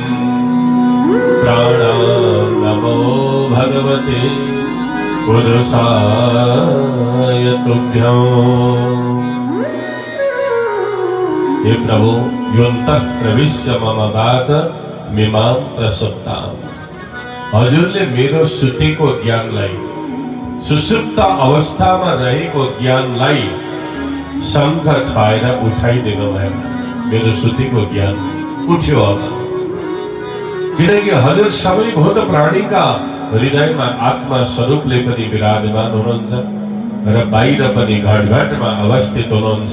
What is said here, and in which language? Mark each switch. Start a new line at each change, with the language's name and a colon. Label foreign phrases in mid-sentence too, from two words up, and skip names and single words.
Sanskrit: प्राणान्नमो भगवते पुरुषाय तुभ्यं। हे प्रभु, योऽन्तः प्रविश्य मम वाचमिमां प्रसुप्तां।
Nepali: हजुरले मेरो सुतेको ज्ञानलाई, सुसुप्त अवस्थामा रहेको ज्ञानलाई शंख छाएर उठाइदिनु भयो। मेरो सुतेको ज्ञान उठ्यो अब, किनकि हजुर सबै भूत प्राणीका हृदयमा आत्मा स्वरूपले पनि विराजमान हुनुहुन्छ र बाहिर पनि घटघटमा अवस्थित हुनुहुन्छ।